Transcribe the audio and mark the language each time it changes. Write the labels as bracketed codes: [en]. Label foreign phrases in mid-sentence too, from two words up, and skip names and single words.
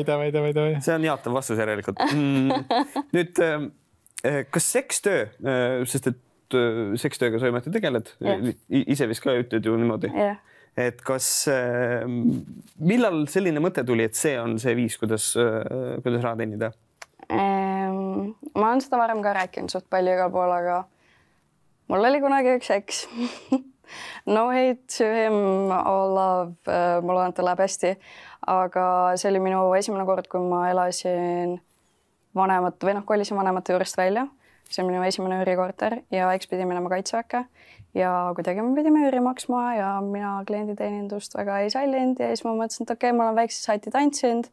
[et] See on jaatav vastus järelikult. Nüüd, kas sekstöö, sest et sekstööga sa ometi tegeled, ise vist ka ütled ju niimoodi. Et kas, millal selline mõte tuli, et see on see viis, kuidas raha teenida? Ma olen seda varem ka rääkinud suht palju igal pool, aga mul oli kunagi üks eks. [en] No hate to him, all love, [et] mul on, et ta läheb hästi. Aga see oli minu esimene kord, kui ma elasin kolisin vanemate juurest välja. See on minu esimene üürikorter ja eks pidi minema kaitseväkke ja kuidagi me pidime üüri maksma ja mina klienditeenindust väga ei sallinud ja siis ma mõtlesin, et okei, ma olen väikse saiti tantsinud.